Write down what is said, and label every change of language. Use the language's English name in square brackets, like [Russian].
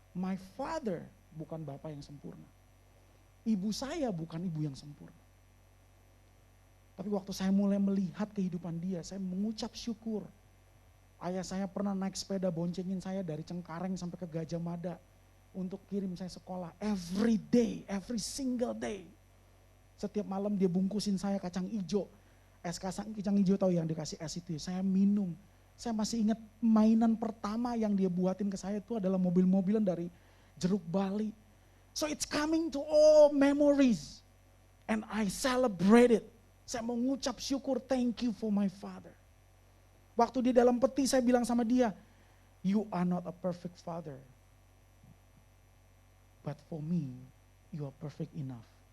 [English] My father [Indonesian] bukan bapak yang sempurna. Ibu saya bukan ibu yang sempurna. Tapi waktu saya mulai melihat kehidupan dia, saya mengucap syukur. Ayah saya pernah naik sepeda boncengin saya dari Cengkareng sampai ke Gajah Mada untuk kirim saya sekolah. [English] Every day, every single day. [Indonesian] Setiap malam dia bungkusin saya kacang ijo. Es kacang hijau tahu yang dikasih es itu, saya minum. Saya masih ingat mainan pertama yang dia buatin ke saya itu adalah mobil-mobilan dari Jeruk Bali. [English] So it's coming to all memories. And I celebrate it. [Indonesian] Saya mau ngucap syukur, [English] thank you for my father. [Indonesian] Waktu di dalam peti saya bilang sama dia, [English] you are not a perfect father. But for me, you are perfect enough.